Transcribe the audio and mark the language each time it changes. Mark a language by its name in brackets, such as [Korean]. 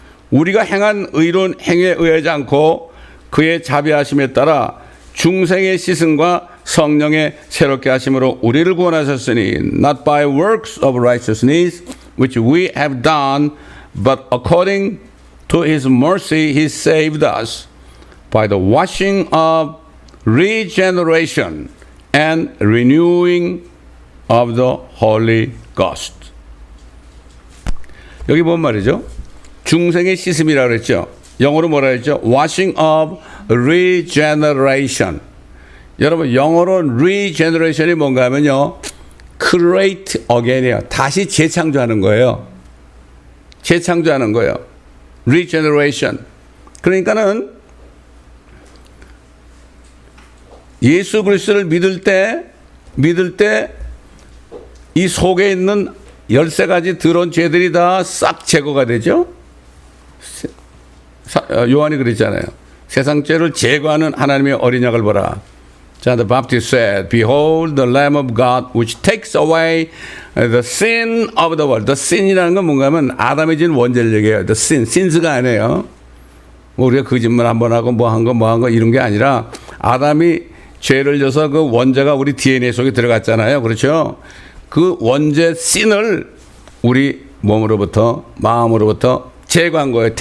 [Korean] 우리가 행한 의로운 행위에 의하지 않고 그의 자비하심에 따라 중생의 시승과 성령의 새롭게 하심으로 우리를 구원하셨으니 [English] not by works of righteousness which we have done but according to his mercy he saved us by the washing of regeneration and renewing of the Holy Ghost. [Korean] 여기 뭔 말이죠? 중생의 씻음이라고 그랬죠. 영어로 뭐라 했죠? Washing of regeneration. 여러분 영어로 regeneration이 뭔가 하면요. [English] create again [Korean] 이에요. 다시 재창조하는 거예요. 재창조하는 거예요. regeneration. 그러니까는 예수 그리스도를 믿을 때 이 속에 있는 13가지 더러운 죄들이 다 싹 제거가 되죠. 요한이 그랬잖아요. 세상 죄를 제거하는 하나님의 어린 양을 보라. [English] 자, the Baptist said, Behold the Lamb of God which takes away the sin of the world. [Korean] The sin이라는 건 뭔가 하면 아담이 진 원죄를 얘기해요. The sin, sins가 아니에요. 뭐 우리가 거짓말 한 번 하고 뭐 한 거 이런 게 아니라 아담이 죄를 져서 그 원죄가 우리 DNA 속에 들어갔잖아요. 그렇죠? 그 원죄 sin을 우리 몸으로부터 마음으로부터 제거한 거예요.